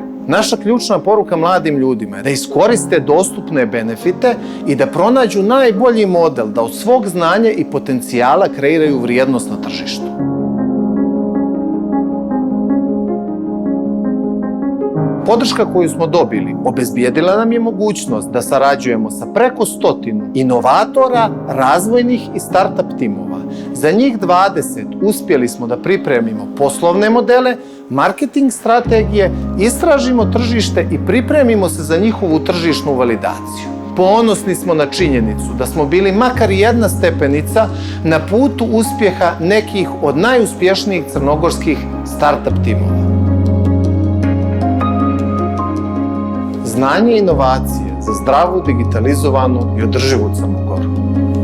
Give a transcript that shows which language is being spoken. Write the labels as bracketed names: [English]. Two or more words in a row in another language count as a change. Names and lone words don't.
[Serbian] Naša ključna poruka mladim ljudima je da iskoriste dostupne benefite i da pronađu najbolji model da od svog znanja i potencijala kreiraju vrijednost na tržištu. Podrška koju smo dobili obezbijedila nam je mogućnost da sarađujemo sa preko 100 inovatora, razvojnih i start-up timova. Za njih 20 uspjeli smo da pripremimo poslovne modele, marketing strategije, istražimo tržište i pripremimo se za njihovu tržišnu validaciju. Ponosni smo na činjenicu da smo bili makar jedna stepenica na putu uspjeha nekih od najuspješnijih crnogorskih start-up timova. Znanje i inovacije za zdravu, digitalizovanu i održivu Crnu Goru.